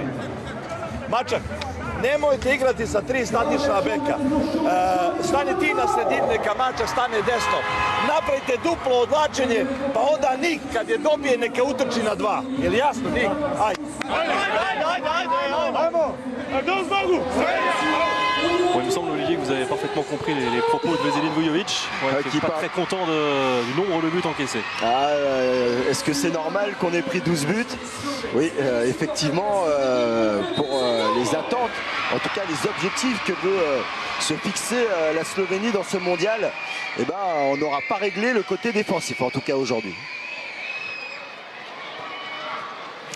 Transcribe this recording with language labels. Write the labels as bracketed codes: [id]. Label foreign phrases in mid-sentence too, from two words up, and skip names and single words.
[sr] Mačak, nemojte igrati sa 3 statična beka. Stani ti na sredini, neka Mačak stane desno. Napravite duplo odvlačenje, pa onda Nik kad je dobije neka utrči na 2. Je li jasno, Nik? Ajde. Ajmo! [fr] Bon, il me semble, Olivier, que vous avez parfaitement compris les propos de Veselin Vujović, qui n'est pas très content du nombre de buts encaissés. Est-ce que c'est normal qu'on ait pris 12 buts? Oui, effectivement, pour les attentes, en tout cas les objectifs que veut se fixer la Slovénie dans ce mondial, eh ben, on n'aura pas réglé le côté défensif, en tout cas aujourd'hui.